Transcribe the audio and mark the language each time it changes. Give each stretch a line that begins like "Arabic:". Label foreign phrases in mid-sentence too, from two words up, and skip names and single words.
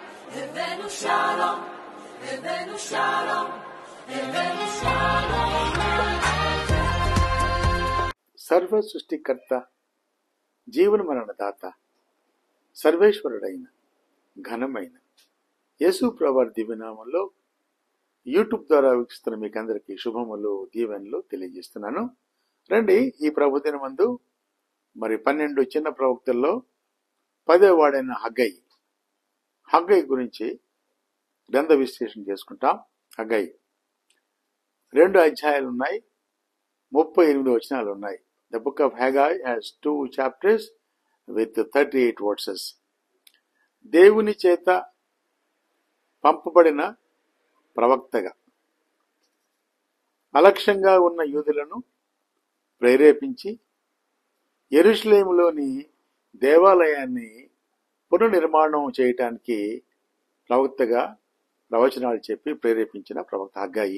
Hebrew: הבאנו שלום, הבאנו שלום, הבאנו שלום.
Telugu: సర్వ సృష్టికర్త, జీవన మరణ దాత, సర్వేశ్వరుడైన ఘనమైన యేసు ప్రభువారి దివ్యనామంలో యూట్యూబ్ ద్వారా వీక్షిస్తున్న మీకు అందరికీ శుభములు, దీవెనలు తెలియజేస్తున్నాను. రండి, ఈ ప్రభుదినమందు మరి 12 చిన్న ప్రవక్తల్లో 10వ వాడైన హగ్గయి గురించి గ్రంథ విశ్లేషణ చేసుకుంటాం. హగ్గయి 2 అధ్యాయాలు ఉన్నాయి, 38 వచనాలు ఉన్నాయి.
English: The book of Haggai has 2 chapters with 38 verses.
Telugu: దేవుని చేత పంపబడిన ప్రవక్తగా అలక్ష్యంగా ఉన్న యూదులను ప్రేరేపించి యెరూషలేములోని దేవాలయాన్ని పునర్నిర్మాణం చేయటానికి ప్రవక్తగా ప్రవచనాలు చెప్పి ప్రేరేపించిన ప్రవక్త హగ్గయి.